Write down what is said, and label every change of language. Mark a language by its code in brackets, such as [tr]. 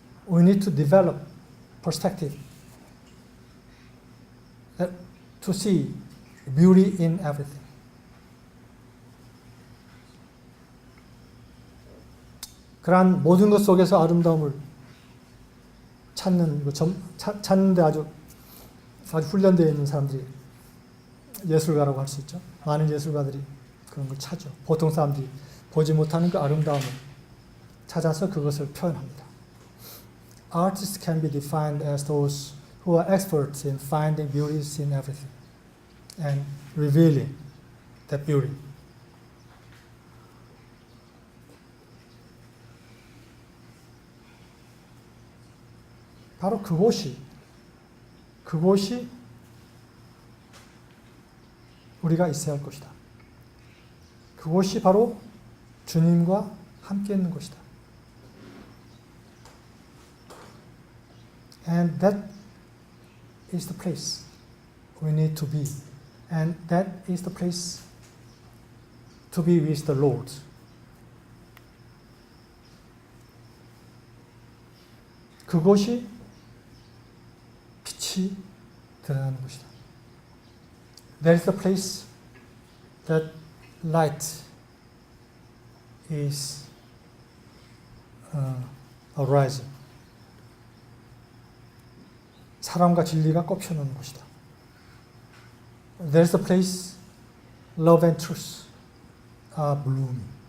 [en] We need to develop perspective to see beauty in everything. [ko] 그러한 모든 것 속에서 아름다움을 찾는데 아주 훈련되어 있는 사람들이 예술가라고 할 수 있죠. 많은 예술가들이 그런 걸 찾죠. 보통 사람들이 보지 못하는 그 아름다움을 찾아서 그것을 표현합니다. [en] Artists can be defined as those who are experts in finding beauties in everything and revealing that beauty. [ko] 바로 그곳이 우리가 있어야 할 것이다. 그곳이 바로 주님과 함께 있는 것이다. [en] And that is the place we need to be. And that is the place to be with the Lord. [ko] 그곳이 빛이 드러나는 것이다. [en] That is the place that light is arising. [ko] 사랑과 진리가 꼽혀놓는 곳이다. [en] There's a place love and truth are blooming.